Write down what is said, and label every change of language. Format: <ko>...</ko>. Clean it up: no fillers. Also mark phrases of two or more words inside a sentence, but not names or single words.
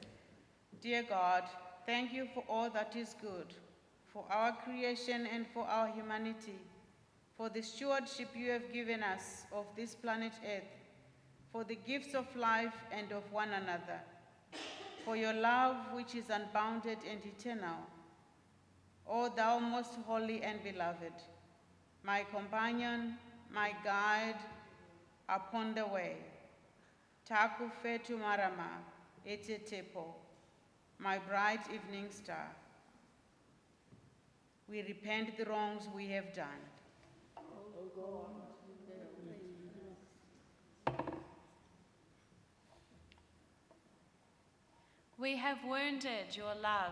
<en>Dear God, thank you for all that is good, for our creation and for our humanity, for the stewardship you have given us of this planet Earth, for the gifts of life and of one another, for your love which is unbounded and eternal. O thou most holy and beloved, my companion, my guide upon the way,</en> <mi>Taku fetu marama, ete tepo,</mi> <en>my bright evening star. We repent the wrongs we have done. Oh God. We have wounded your love.</en>